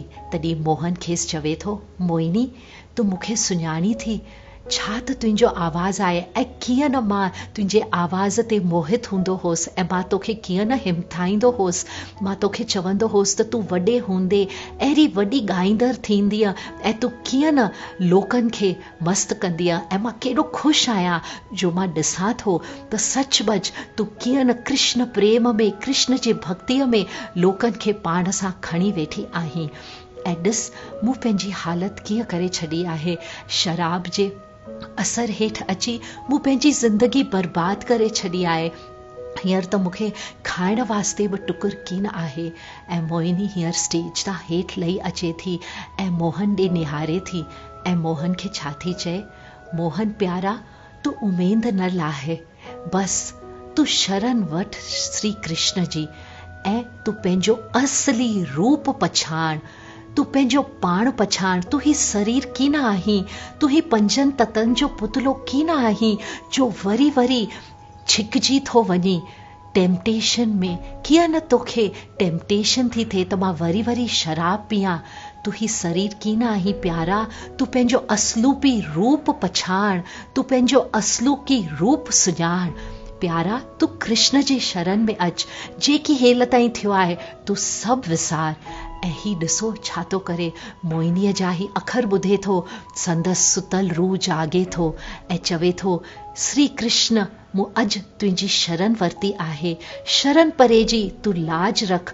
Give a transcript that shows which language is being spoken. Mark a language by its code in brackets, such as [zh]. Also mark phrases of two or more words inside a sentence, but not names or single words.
[sd] तॾहिं मोहन खेसि चवे थो, मोहिनी तूं मूंखे सुञाणी थी, छा त तुंहिंजो आवाज़ आहे ऐं कीअं न मां तुंहिंजे आवाज़ ते मोहित हूंदो हुअसि ऐं मां तोखे कीअं न हिमथाईंदो हुअसि। मां तोखे चवंदो हुअसि त तूं वॾे हूंदे अहिड़ी वॾी ॻाईंदड़ थींदीअ ऐं तूं कीअं न लोकनि खे मस्तु कंदीअ। ऐं मां केॾो ख़ुशि आहियां जो मां ॾिसां थो त सचमुच तूं कीअं न कृष्ण प्रेम में, कृष्ण जे भक्तीअ में लोकनि खे पाण सां खणी वेठी आहीं। ऐं ॾिस मूं पंहिंजी हालति कीअं करे छॾी आहे। शराब जे असर हेठि अची मूं पंहिंजी ज़िंदगी बर्बाद करे छॾी आहे। हींअर त मूंखे खाइण वास्ते बि टुकुर कीन आहे। ऐं मोहिनी हींअर स्टेज तां हेठि लही अचे थी ऐं मोहन ॾे निहारे थी ऐं मोहन खे छा थी चए, मोहन प्यारा तूं उमेद न लाहे, बसि तूं शरण वठि श्री कृष्ण जी ऐं तूं पंहिंजो असली रूप पछाण। तूं पंहिंजो पाण पछाण। तूं ही शरीर कीन आहीं, तूं ही पंजनि तत्वनि जो पुतलो कीन आहीं जो वरी वरी छिकजी थो वञे टेम्पटेशन में। कीअं न तोखे टेम्पटेशन थी थिए त मां वरी वरी शराब पियां। तूं ही शरीर कीन आहीं प्यारा, तूं पंहिंजो असलूपी रूप पछाण, तूं पंहिंजो असलूकी रूप सुञाण। प्यारा तूं कृष्ण जे शरण में अच, जेकी हेल ताईं थियो आहे तूं सभु विसार। ऐं ही ॾिसो छा थो करे, मोहिनीअ जा ही अखर ॿुधे थो, संदसि सुतल रूह जागे थो ऐं चवे थो, श्री कृष्ण मूं अॼु तुंहिंजी शरण वरिती आहे, शरण परे जी तूं लाज रख।